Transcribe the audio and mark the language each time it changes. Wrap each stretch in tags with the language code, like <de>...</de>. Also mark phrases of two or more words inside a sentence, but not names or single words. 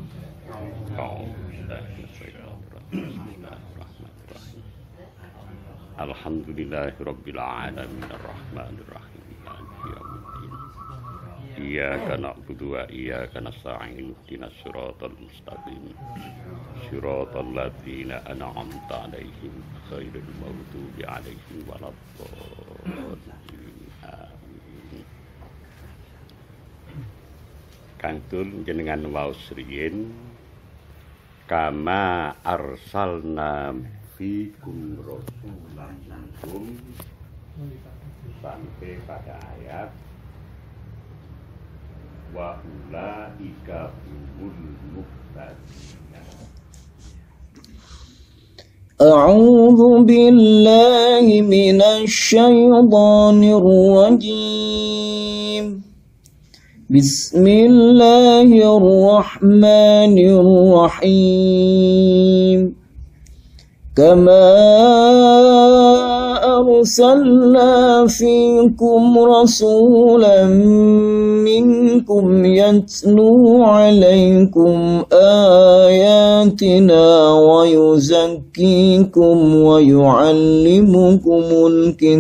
<ar>الحمد لله رب العالمين الرحمن الرحيم مالك يوم الدين. إياك نعبد وإياك نستعين اهدنا الصراط المستقيم صراط الذين أنعمت عليهم غير المغضوب عليهم ولا الضالين. Amin.</ar> <jv>Kantun jenengan waos riyin</jv> <ar>كما أرسلنا فيكم رسولا منكم</ar> <id>sampai pada ayat</id> <ar>وأولئك هم المهتدون. أعوذ بالله من الشيطان الرجيم. بسم الله الرحمن الرحيم. كما أرسلنا فيكم رسولا منكم يتلو عليكم آياتنا ويزكيكم ويعلمكم</ar>